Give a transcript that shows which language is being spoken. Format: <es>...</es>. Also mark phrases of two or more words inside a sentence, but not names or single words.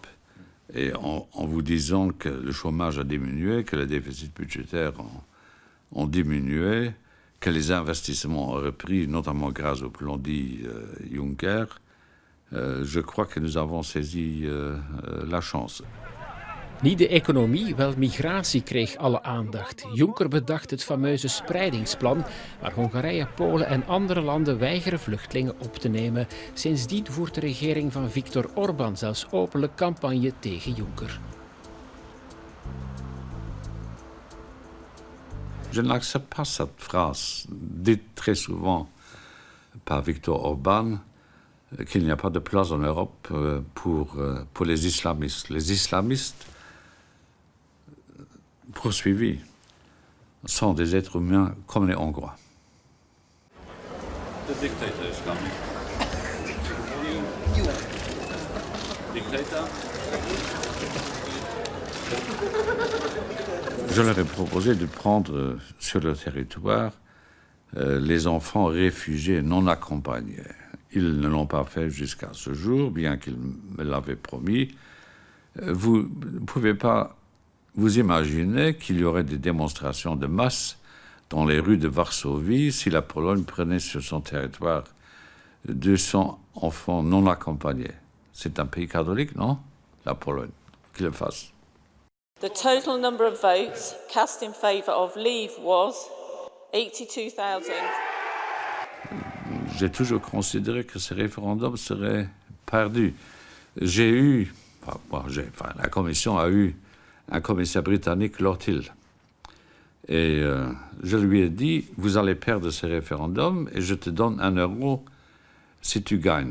<fr>Et en vous disant que le chômage a diminué, que les déficits budgétaires ont diminué, que les investissements ont repris, notamment grâce au plan dit Juncker, je crois que nous avons saisi la chance.</fr> <nl>Niet de economie, wel migratie kreeg alle aandacht. Juncker bedacht het fameuze spreidingsplan, waar Hongarije, Polen en andere landen weigeren vluchtelingen op te nemen. Sindsdien voert de regering van Viktor Orbán zelfs openlijk campagne tegen Juncker.</nl> <fr>Je n'accepte pas cette phrase, dite très souvent par Viktor Orbán, qu'il n'y a pas de place en Europe pour les islamistes. Les islamistes poursuivis sont des êtres humains comme les Hongrois.</fr> <en>The dictator is coming. Dictator.</en> <fr>Je leur ai proposé de prendre sur le territoire les enfants réfugiés non accompagnés. Ils ne l'ont pas fait jusqu'à ce jour, bien qu'ils me l'avaient promis. Vous ne pouvez pas vous imaginer qu'il y aurait des démonstrations de masse dans les rues de Varsovie si la Pologne prenait sur son territoire 200 enfants non accompagnés. C'est un pays catholique, non? La Pologne, qu'il le fasse.</fr> <en>The total number of votes cast in favour of leave was 82,000.</en> <fr>J'ai toujours considéré que ce référendum serait perdu. La commission a eu un commissaire britannique, Lord Hill. Et je lui ai dit, vous allez perdre ce référendum et je te donne 1 euro si tu gagnes.</fr>